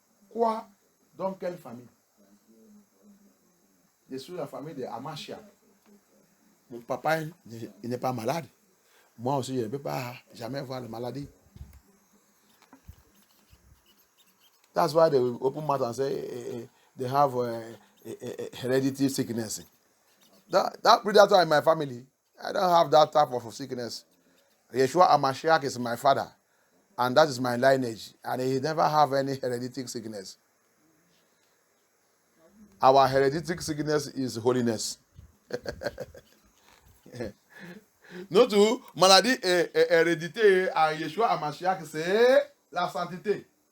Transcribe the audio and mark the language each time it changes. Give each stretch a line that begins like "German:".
French: Quoi? Dans quelle famille? Je suis la famille de Amashia. Mon papa, il n'est pas malade. Moi aussi, je ne peux pas jamais voir la maladie.
English: That's why they open mouth and say they have hereditary sickness. That's why in my family, I don't have that type of sickness. Yeshua Amashiach is my father, and that is my lineage, and he never have any hereditary sickness. Our hereditary sickness is holiness.
French: Nous tous, maladie hérédité à Yeshua Amashiach, c'est la sainteté.